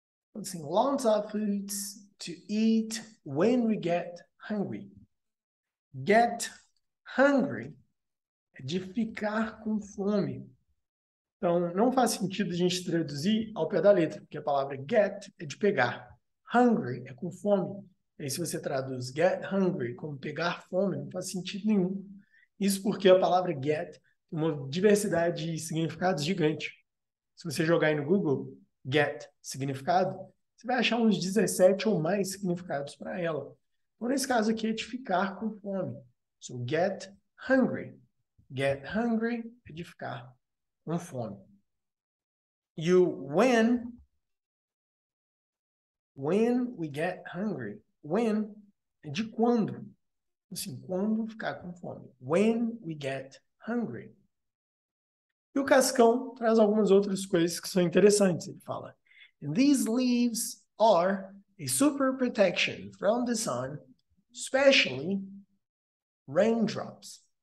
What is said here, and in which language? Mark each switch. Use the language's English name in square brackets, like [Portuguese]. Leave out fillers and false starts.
[Portuguese] Então, assim, [English] lots of fruits to eat when we get hungry. Get hungry [Portuguese] é de ficar com fome. Então, não faz sentido a gente traduzir ao pé da letra, porque a palavra get é de pegar. Hungry é com fome. E aí, se você traduz [English] get hungry [Portuguese] como pegar fome, não faz sentido nenhum. Isso porque a palavra get tem uma diversidade de significados gigante. Se você jogar aí no Google, get, significado, você vai achar uns 17 ou mais significados para ela. Então, nesse caso aqui, é de ficar com fome. [English] So, get hungry. Get hungry [Portuguese] é de ficar com fome. E o [English] when we get hungry. [Portuguese] When é de quando. Assim, quando ficar com fome. [English] When we get hungry. [Portuguese] E o Cascão traz algumas outras coisas que são interessantes. Ele fala: [English] And these leaves are a super protection from the sun, especially raindrops.